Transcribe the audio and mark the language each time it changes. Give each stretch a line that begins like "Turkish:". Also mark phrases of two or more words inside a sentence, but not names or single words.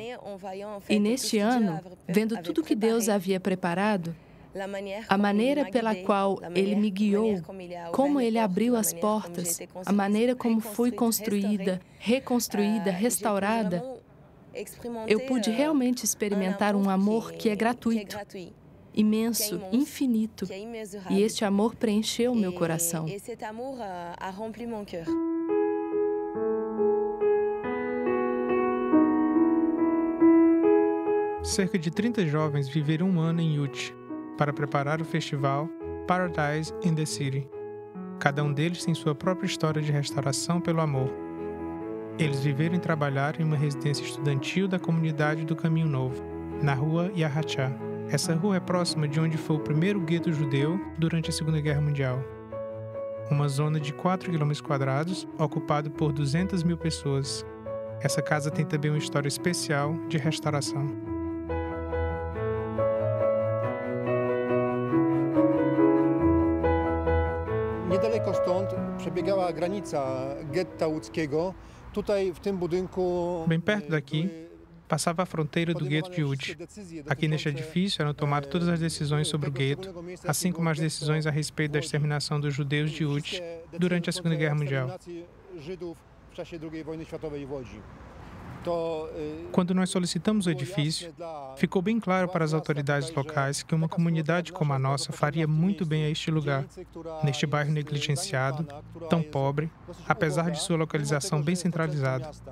Portuguese: E neste ano, vendo tudo que Deus havia preparado, a maneira pela qual Ele me guiou, como Ele abriu as portas, a maneira como fui construída, reconstruída, restaurada, eu pude realmente experimentar um amor que é gratuito, imenso, infinito. E este amor preencheu meu coração. Cerca de 30 jovens viveram um ano em Łódź para preparar o festival Paradise in the City. Cada um deles tem sua própria história de restauração pelo amor. Eles viveram e trabalharam em uma residência estudantil da comunidade do Caminho Novo, na rua Yahachá. Essa rua é próxima de onde foi o primeiro gueto judeu durante a Segunda Guerra Mundial. Uma zona de 4 km², ocupado por 200 mil pessoas. Essa casa tem também uma história especial de restauração.
Polish: Niedaleko stąd przebiegała a granica getta łódzkiego. Tutaj w tym budynku
Portuguese: Bem perto daqui, passava a fronteira do gueto de Łódź. Aqui neste edifício eram tomadas todas as decisões sobre o gueto, assim como as decisões a respeito da exterminação dos judeus de Łódź durante a Segunda Guerra Mundial. Quando nós solicitamos o edifício, ficou bem claro para as autoridades locais que uma comunidade como a nossa faria muito bem a este lugar, neste bairro negligenciado, tão pobre, apesar de sua localização bem centralizada.